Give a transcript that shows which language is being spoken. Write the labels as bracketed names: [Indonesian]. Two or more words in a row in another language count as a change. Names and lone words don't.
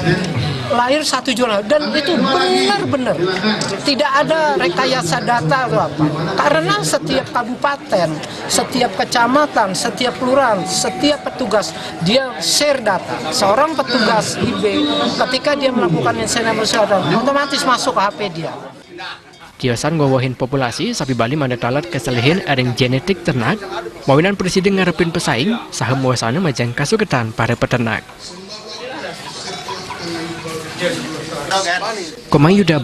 [Indonesian] Lahir 1 juta, dan itu benar-benar tidak ada rekayasa data atau apa. Karena setiap kabupaten, setiap kecamatan, setiap kelurahan, setiap petugas dia share data. Seorang petugas IB ketika dia melakukan inseminasi otomatis masuk ke HP dia. [Balinese] Tiosan ngawahin populasi sapi Bali mana talat keselehin aring genetik ternak, mawinan presiden ngarepin pesaing saha muasana majang kasugetan para peternak. Komayuda